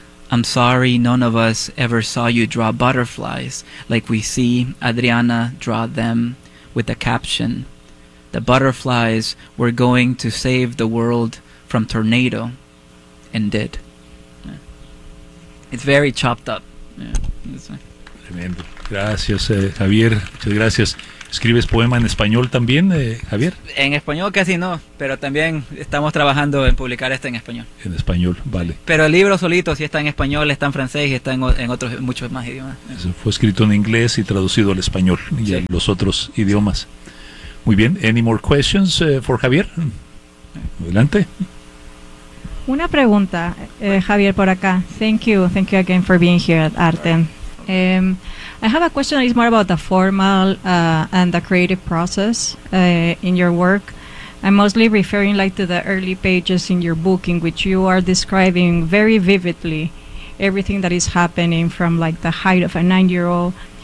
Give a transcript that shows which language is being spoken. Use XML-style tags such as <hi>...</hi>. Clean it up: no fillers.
<en>I'm sorry none of us ever saw you draw butterflies like we see Adriana draw them with the caption, the butterflies were going to save the world from tornado, and did. Yeah. It's very chopped up. Yeah.</en> <es>Tremendo. Gracias, Javier. Muchas gracias. ¿Escribes poema en español también, Javier? En español casi no, pero también estamos trabajando en publicar este en español. En español, vale. Pero el libro solito sí está en español, está en francés y está en otros muchos más idiomas. Eso fue escrito en inglés y traducido al español y a los otros idiomas. Muy bien,</es> <en>¿any more questions for Javier?</en> <es>Adelante. Una pregunta, Javier, por acá.</es> <en>Thank you again for being here at Artem. I have a question that is more about the formal and the creative process in your work. I'm mostly referring like to the early pages in your book in which you are describing very vividly everything that is happening from like the height of a 9-year-old.</en>